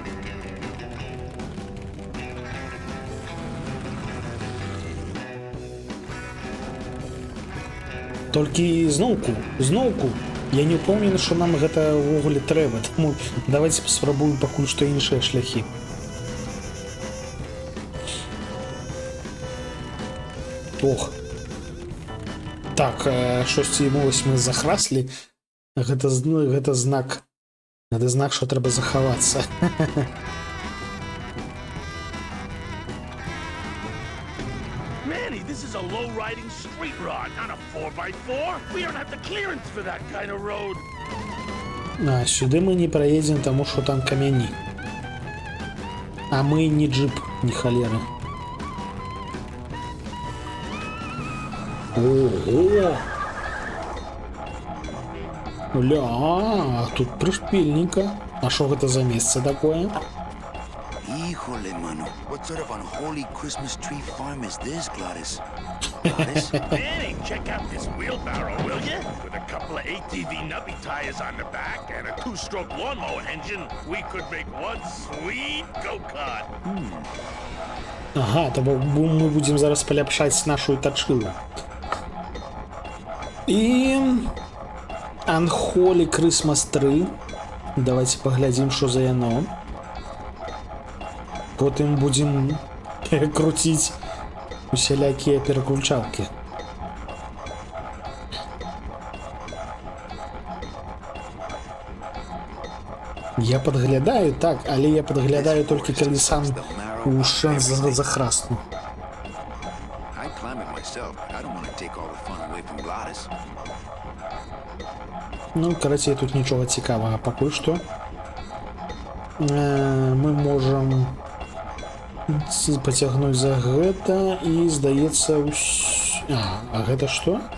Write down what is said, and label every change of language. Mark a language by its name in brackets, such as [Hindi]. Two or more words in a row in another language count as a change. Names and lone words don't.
[Belarusian] Толькі зноўку, я не ўпэўнены, што нам гэта ўвогуле трэба, таму давайте паспрабуем пакуль што іншыя шляхі. Ох. Так, штосьці вось мы захраслі. Гэта знак, што трэба захавацца. [English] Manny, this is a low-riding street rod, not a 4x4. We don't have the clearance for that kind of road. [Belarusian] А сюды мы не праедзем, таму што там камяні. А мы не джип, не халеры. Ого! Ля, тут прышпільненька. А што гэта за месца такое? [Spanish] Híjole, mano. [English] What sort of unholy Christmas tree farm is this, Gladys? Gladys? Manny, check out this wheelbarrow, will you? With a couple of ATV nubby tires on the back and a 2-stroke lawnmower engine, we could make one sweet go-kart. [Belarusian] Ага, то мы будем зараз поляпшаць нашу тачылу. [English] І Unholy Christmas Tree. [Belarusian] Давайте паглядзім, што за яно. Потым будзем крутіць усялякія пераключалкі. Я падглядаю, так, але я падглядаю толькі калі сам у шанс захрасну. [English] I'd climb it myself, but I don't want to take all the fun away from Gladys. [Belarusian] Ну, карацей, тут нічога цікавага пакуль што. Мы можам пацягнуць за гэта і, здаецца, А гэта што?